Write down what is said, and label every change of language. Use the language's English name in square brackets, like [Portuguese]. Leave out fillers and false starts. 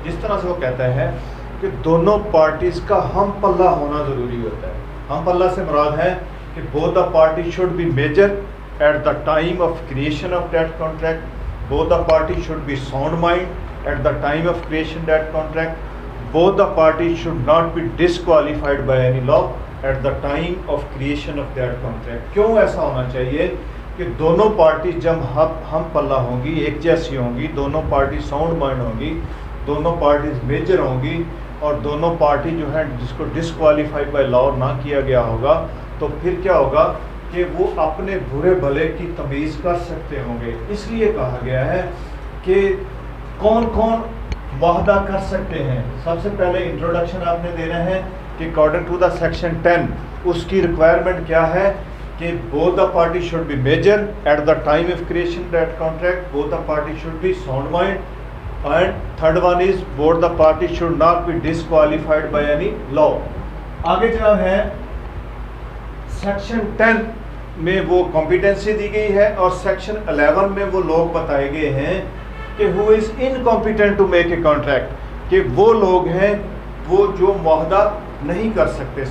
[Urdu] جس طرح سے وہ کہتا ہے کہ دونوں پارٹیز کا ہم پلہ ہونا ضروری ہوتا ہے. ہم پلہ سے مراد ہے کہ [English] both the parties should be major at the time of creation of that contract, both the parties should be sound mind at the time of creation that contract, both the parties should not be disqualified by any law at the time of creation of that contract. [Urdu] کیوں ایسا ہونا چاہیے کہ دونوں party جب ہم پلہ ہوں گی، ایک جیسی ہوں گی، دونوں پارٹی ساؤنڈ مائنڈ ہوں گی، دونوں پارٹیز میجر ہوں گی، اور دونوں پارٹی جو ہیں جس کو ڈسکوالیفائی بائی لا نہ کیا گیا ہوگا، تو پھر کیا ہوگا کہ وہ اپنے برے بھلے کی تمیز کر سکتے ہوں گے. اس لیے کہا گیا ہے کہ کون کون معاہدہ کر سکتے ہیں. سب سے پہلے انٹروڈکشن آپ نے دینا ہے کہ [English] According to the section 10 اس کی requirement کیا ہے کہ both the parties should be major at the time of creation that contract, both the parties should be sound mind, and third one is both the parties should not be disqualified by any law. [Urdu] آگے جناب ہے section 10 میں وہ competency دی گئی ہے، اور section 11 میں وہ لوگ بتائے گئے ہیں کہ [English] who is incompetent to make a contract، [Urdu] کہ وہ لوگ ہیں وہ جو معاہدہ نہیں کر سکتے.